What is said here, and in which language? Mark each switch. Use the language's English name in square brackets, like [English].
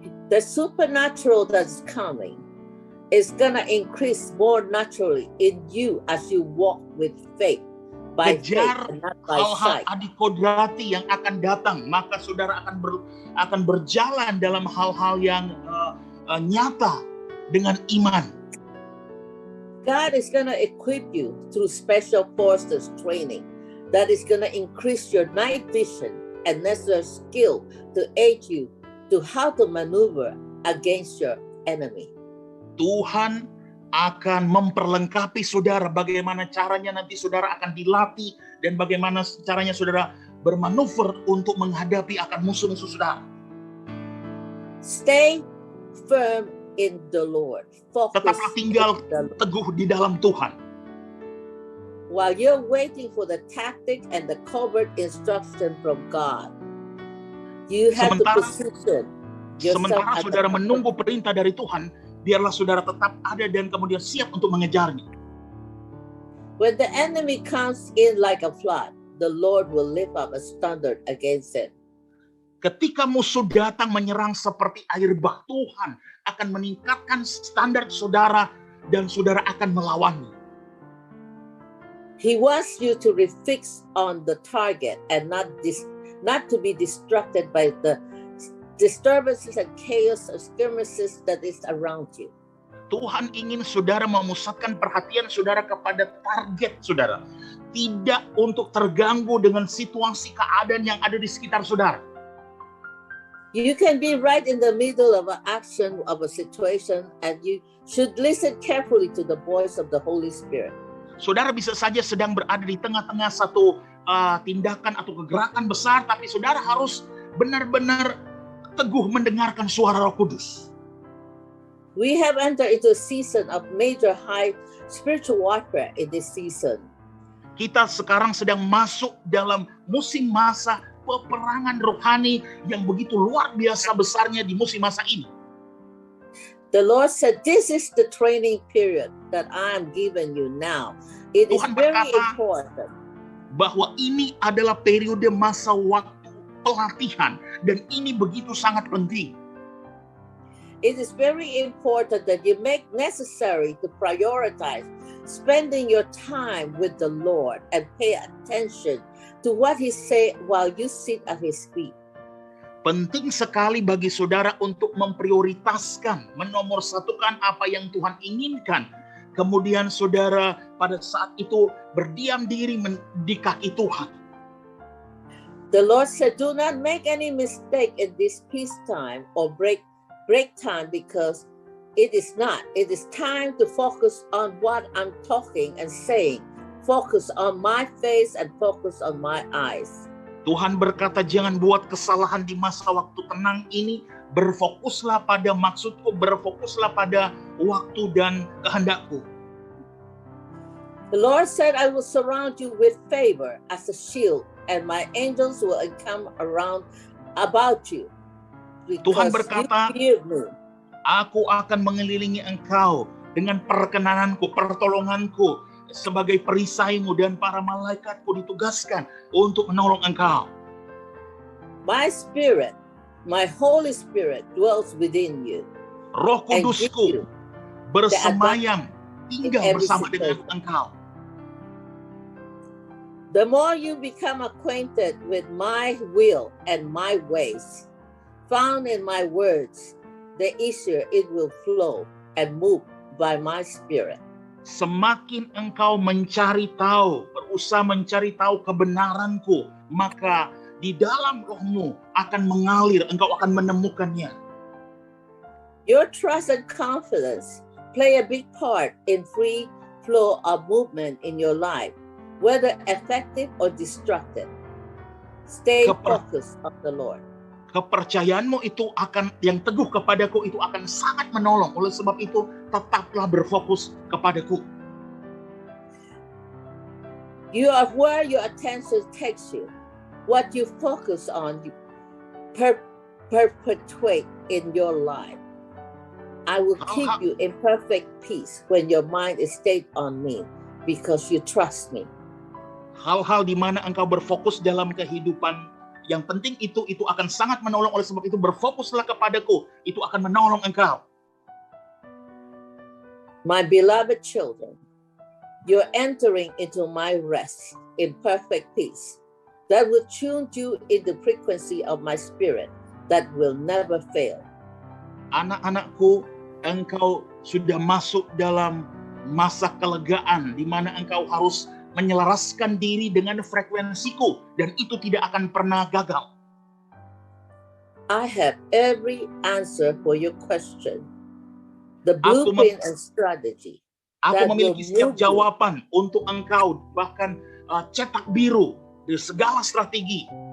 [English] The supernatural that's coming is gonna increase more naturally in you as you walk with faith, by faith [Indonesian] kejar [English] and not by [Indonesian] hal-hal [English] sight. [Indonesian] adikodrati yang akan datang, maka saudara akan berjalan dalam hal-hal yang nyata dengan iman. [English] God is going to equip you through special forces training that is going to increase your night vision and necessary skill to aid you to how to maneuver against your enemy. [Indonesian] Tuhan akan memperlengkapi saudara bagaimana caranya nanti saudara akan dilatih dan bagaimana caranya saudara bermanuver untuk menghadapi akan musuh-musuh saudara. [English] Stay firm in the Lord. Focus [Indonesian] Tetaplah tinggal [English] in the Lord. [Indonesian] teguh di dalam Tuhan. [English] While you're waiting for the tactic and the covert instruction from God, you have to position yourself [Indonesian] Sementara saudara [English] the [Indonesian] menunggu perintah dari Tuhan, biarlah saudara tetap ada dan kemudian siap untuk mengejarnya. [English] When the enemy comes in like a flood, the Lord will lift up a standard against it. [Indonesian] Ketika musuh datang menyerang seperti air bah, Tuhan akan meningkatkan standar saudara dan saudara akan melawannya. [English] He wants you to refix on the target and not to be distracted by the disturbances and chaos or skirmishes that is around you. [Indonesian] Tuhan ingin saudara memusatkan perhatian saudara kepada target saudara. Tidak untuk terganggu dengan situasi keadaan yang ada di sekitar saudara. [English] You can be right in the middle of an action of a situation and you should listen carefully to the voice of the Holy Spirit. [Indonesian] Saudara bisa saja sedang berada di tengah-tengah satu tindakan atau kegerakan besar, tapi saudara harus benar-benar teguh mendengarkan suara Roh Kudus. [English] We have entered into a season of major high spiritual warfare in this season. [Indonesian] Kita sekarang sedang masuk dalam musim masa peperangan rohani yang begitu luar biasa besarnya di musim masa ini. [English] The Lord said, this is the training period that I am giving you now. It is [Indonesian] Tuhan [English] very [Indonesian] berkata [English] important. [Indonesian] Bahwa ini adalah periode masa waktu pelatihan dan ini begitu sangat penting. [English] It is very important that you make necessary to prioritize spending your time with the Lord and pay attention to what He say while you sit at His feet. [Indonesian] Penting sekali bagi saudara untuk memprioritaskan, menomorsatukan apa yang Tuhan inginkan. Kemudian saudara pada saat itu berdiam diri di kaki Tuhan. [English] The Lord said, do not make any mistake in this peace time or break time, because it is not. It is time to focus on what I'm talking and saying. Focus on my face and focus on my eyes. [Indonesian] Tuhan berkata, jangan buat kesalahan di masa waktu tenang ini. Berfokuslah pada maksudku, berfokuslah pada waktu dan kehendakku. [English] The Lord said, I will surround you with favor as a shield, and my angels will encamp around about you. [Indonesian] Tuhan berkata, aku akan mengelilingi engkau dengan perkenananku, pertolonganku, sebagai perisaimu, dan para malaikatku ditugaskan untuk menolong engkau. [English] My spirit, my Holy Spirit dwells within you. [Indonesian] Roh Kudusku bersemayam tinggal bersama dengan engkau. [English] The more you become acquainted with my will and my ways, found in my words, the easier it will flow and move by my spirit. [Indonesian] Semakin engkau mencari tahu, berusaha mencari tahu kebenaranku, maka di dalam rohmu akan mengalir, engkau akan menemukannya. [English] Your trust and confidence play a big part in free flow of movement in your life, whether effective or destructive. Stay focused on the Lord. [Indonesian] Kepercayaanmu itu akan, yang teguh kepadaku itu akan sangat menolong. Oleh sebab itu, tetaplah berfokus kepadaku. [English] You are where your attention takes you. What you focus on, you perpetuate in your life. I will keep you in perfect peace when your mind is stayed on me, because you trust me. [Indonesian] Hal-hal di mana engkau berfokus dalam kehidupan yang penting itu akan sangat menolong. Oleh sebab itu berfokuslah kepadaku, itu akan menolong engkau. [English] My beloved children, you're entering into my rest in perfect peace that will tune you in the frequency of my spirit that will never fail. [Indonesian] Anak-anakku, engkau sudah masuk dalam masa kelegaan di mana engkau harus menyelaraskan diri dengan frekuensiku dan itu tidak akan pernah gagal. [English] I have every answer for your question, the blueprint and strategy. [Indonesian] Aku memiliki setiap jawaban untuk engkau, bahkan cetak biru di segala strategi.